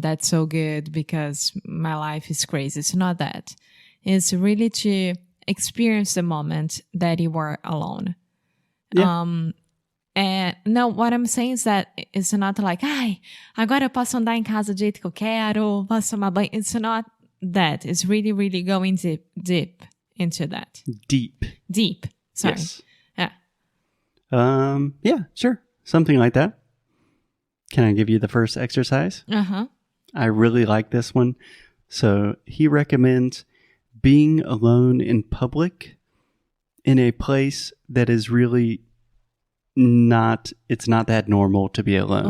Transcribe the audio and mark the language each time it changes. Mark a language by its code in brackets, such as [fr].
[en] That's so good because my life is crazy. It's not that. It's really to experience the moment that you were alone. Yeah. [pt] And no, what I'm saying is that it's not agora eu posso andar em casa do jeito que eu quero, posso tomar banho. [en] It's not that. It's really, really going deep into that. Deep. Sorry. Yes. Yeah. Yeah, sure. Something like that. Can I give you the first exercise? Uh-huh. I really like this one. So he recommends being alone in public in a place that is really it's not that normal to be alone.